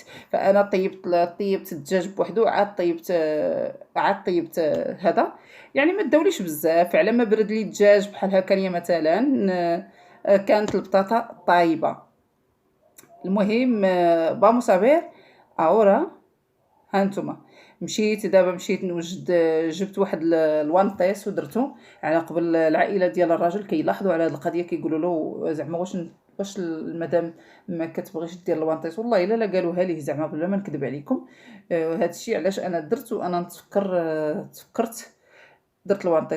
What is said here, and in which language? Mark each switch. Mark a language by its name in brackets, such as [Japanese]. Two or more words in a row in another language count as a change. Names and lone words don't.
[Arabic] فانا طيبت الدجاج بوحدو، عاد طيبت هذا، يعني ما تداوليش بزاف على ما برد لي الدجاج بحال هكا مثلا. كانت البطاطا طايبه. المهم [Spanish] vamos a ver ahora. [Arabic] هانتوما مشيت نوجد، جبت واحد الوانطيس ودرتو على قبل العائله ديال الراجل كيلاحظوا على هذه القضيه، كيقولوا له زعما واش المدام ما كتبغيش دير الوانطيس. والله الا قالوها ليه زعما بلا ما نكذب عليكم. هذا الشيء علاش انا درت، وانا تفكرت درت الوانطيس.